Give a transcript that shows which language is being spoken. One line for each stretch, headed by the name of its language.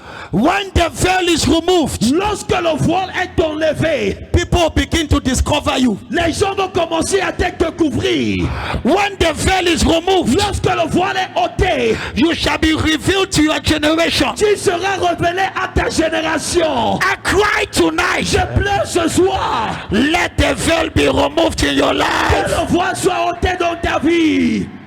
English: When the veil is removed,
French: Lorsque le voile est enlevé,
English: people begin to discover you.
French: les gens vont commencer à te découvrir.
English: When the veil is removed,
French: Lorsque le voile est ôté,
English: you shall be revealed to your generation.
French: tu seras révélé à ta génération.
English: I cry tonight.
French: Je pleure ce soir.
English: Let the veil be removed in your
French: Que life. le voile soit ôté dans ta vie.